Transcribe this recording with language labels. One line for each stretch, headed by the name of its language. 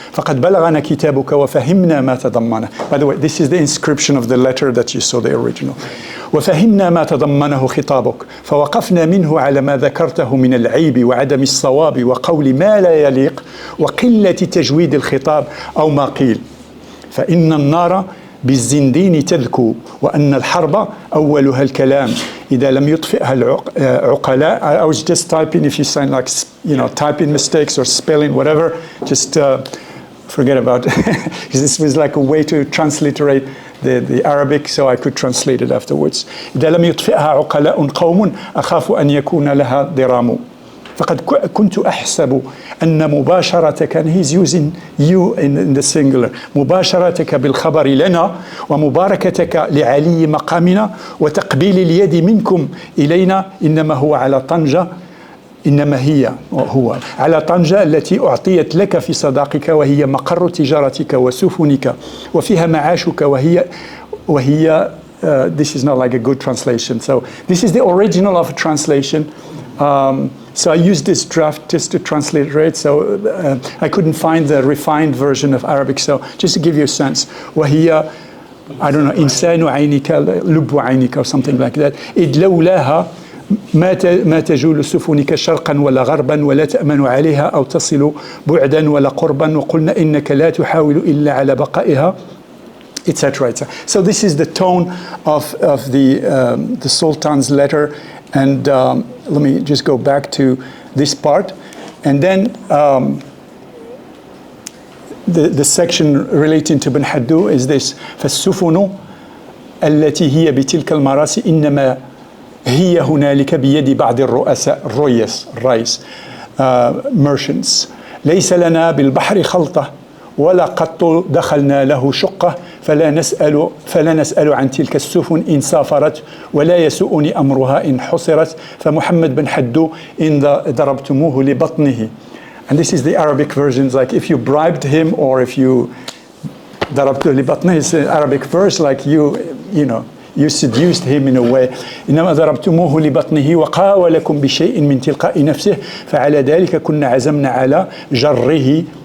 Arabic: فقد بلغنا كتابك وفهمنا ما تضمنه.
English: By the way, this is the inscription of the letter that you saw, the original.
Arabic: وفهمنا ما تضمنه خطابك فوقفنا منه على ما ذكرته من العيب وعدم الصواب وقول ما لا يليق وقلة تجويد الخطاب أو ما قيل فإن النار بالزندين تذكو وأن الحرب أولها الكلام إذا لم يطفئها العقلاء.
English: I was just typing, if you sign like, typing mistakes or spelling, whatever, just forget about it. Because this was like a way to transliterate the Arabic, so I could translate it afterwards.
Arabic: إذا لم يطفئها عقلاء قوم أخاف أن يكون لها ضرام. فقد كنت أحسب أن مباشرتك,
English: and he's using you in the singular,
Arabic: مباشرتك بالخبر لنا ومباركتك لعلي مقامنا وتقبيل اليد منكم إلينا إنما هو على طنجة إنما هو على طنجة التي أعطيت لك في صداقك وهي مقر تجارتك وسفنك وفيها معاشك وهي
English: this is not like a good translation. So this is the original of a translation. So I used this draft just to transliterate. So I couldn't find the refined version of Arabic. So just to give you a sense,
Arabic: وهي,
English: I don't know,
Arabic: إنسان عينك لب عينك
English: or something like that.
Arabic: إذ لولاها ما تجول سفنك شرقا ولا غربا ولا تأمن عليها أو تصل بعدا ولا قربا وقلنا إنك لا تحاول إلا على بقائها, etc.
English: So this is the tone of the Sultan's letter. And let me just go back to this part. And then the section relating to Ben Haddū is this:
Arabic: فالسفن التي هي بتلك المراسي إنما هي هنالك بيد بعض الرؤساء الرئيس merchants ليس لنا بالبحر خلطة ولا قط دخلنا له شقة فلا نسأل عن تلك السفن إن سافرت ولا يسوءني أمرها إن حصرت فمحمد بن حدو إن ضربتموه لبطنه.
English: And this is the Arabic version, like if you bribed him or if you
Arabic: ضربته لبطنه,
English: it's an Arabic verse, like you seduced him in a way.
Arabic: إنما ضربتموه لبطنه وقاولكم بشيء من تلقاء نفسه فعلى ذلك كنا عزمنا على جره.